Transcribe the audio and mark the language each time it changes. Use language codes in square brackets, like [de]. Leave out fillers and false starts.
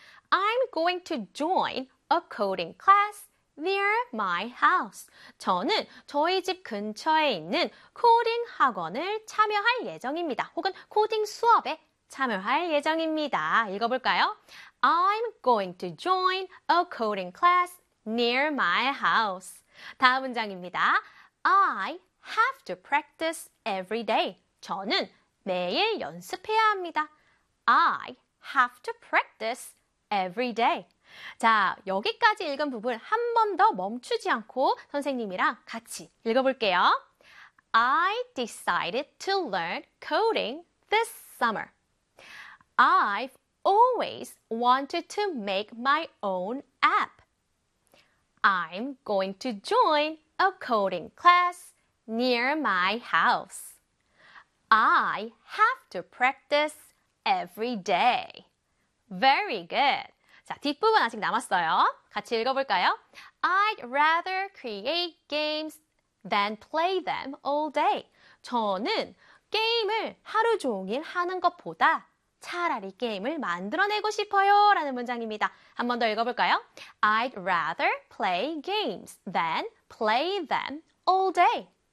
[en] I'm going to join a coding class near my house. [ko] 저는 저희 집 근처에 있는 코딩 학원을 참여할 예정입니다. 혹은 코딩 수업에 참여할 예정입니다. 읽어볼까요? [en] I'm going to join a coding class near my house. [ko] 다음 문장입니다. [en] I have to practice every day. [ko] 저는 매일 연습해야 합니다. [en] I have to practice every day. [ko] 자, 여기까지 읽은 부분 한번더 멈추지 않고 선생님이랑 같이 읽어볼게요. [en] I decided to learn coding this summer. I've always wanted to make my own app. I'm going to join a coding class near my house. I have to practice every day. Very good. [ko] 자, 뒷부분 아직 남았어요. 같이 읽어볼까요? [en] I'd rather create games than play them all day. [ko] 저는 게임을 하루 종일 하는 것보다 차라리 게임을 만들어내고 싶어요. 라는 문장입니다. 한번더 읽어볼까요? [en] I'd rather play games than play them all day.